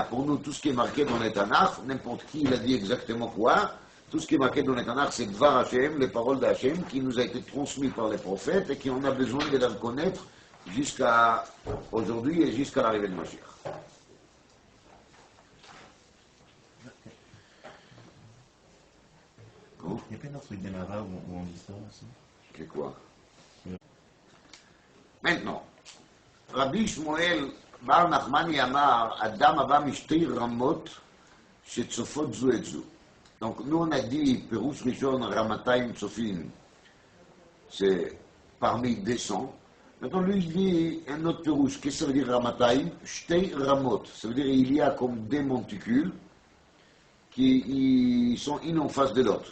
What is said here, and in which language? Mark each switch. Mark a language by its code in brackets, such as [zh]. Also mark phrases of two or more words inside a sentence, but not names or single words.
[fr] Pour nous, tout ce qui est marqué dans les Tanakh, n'importe qui il a dit exactement quoi, tout ce qui est marqué dans les Tanakh, c'est [he] Dvar Hashem, [fr] les paroles d'Hashem, qui nous a été transmises par les prophètes et qui on a besoin de les connaître jusqu'à aujourd'hui et jusqu'à l'arrivée de Mashiach. Il n'y a pas d'autre truc d'Emara où on dit ça aussi. C'est quoi? Maintenant, [he] Rabbi Shmuel בר נחמני אמר, אדם הבא משתי רמות שצופות זו את זו. [fr] Donc, nous on a dit, [he] Pérouche Rishon, [fr] Ramatayim Tsofim, c'est parmi des sons. Maintenant, lui, il dit un autre Pérouche. Qu'est-ce que ça veut dire Ramatayim? [he] Shtei Ramot. [fr] Ça veut dire il y a comme des monticules qui sont une en face de l'autre.